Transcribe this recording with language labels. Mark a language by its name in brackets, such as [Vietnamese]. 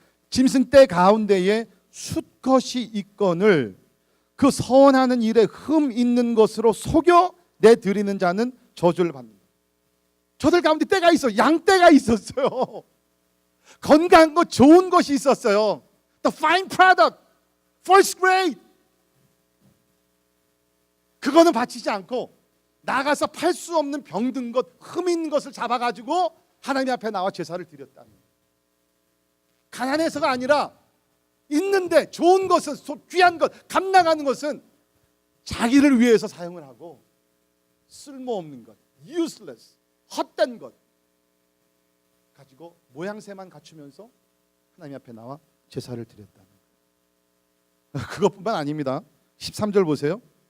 [Korean] 짐승떼 가운데에 숫것이 있거늘 그 선하는 일에 흠 있는 것으로 속여 내드리는 자는 저주를 받는다. 저들 가운데 떼가 있어. 양떼가 있었어요. 건강한 것, 좋은 것이 있었어요. [English] The fine product, first grade. [Korean] 그거는 바치지 않고 나가서 팔 수 없는 병든 것, 흠 있는 것을 잡아가지고 하나님 앞에 나와 제사를 드렸다는 거예요. 가난해서가 아니라 있는데 좋은 것은, 귀한 것, 값나가는 것은 자기를 위해서 사용을 하고 쓸모없는 것, useless, 헛된 것 가지고 모양새만 갖추면서 하나님 앞에 나와 제사를 드렸다는 거예요. 그것뿐만 아닙니다. 13절 보세요.